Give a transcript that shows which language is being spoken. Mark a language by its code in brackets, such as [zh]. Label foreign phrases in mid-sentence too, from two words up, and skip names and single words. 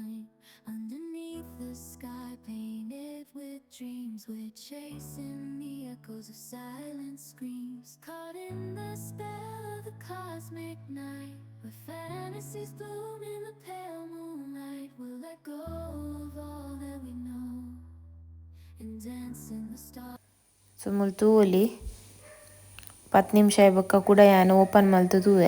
[en] Dreams we're chasing, me a echoes of silent screams, caught in the spell of the cosmic night, where fantasies bloom in the pale moonlight. We'll let go of all that we know and dance in the stars. [tcy] ಸೊ ಮುಲ್ತು ಒಲಿ 10 ನಿಮಿಷ ಬೊಕ್ಕ ಕೂಡ ಯಾನು ಓಪನ್ ಮಲ್ತು ತೂದೆ.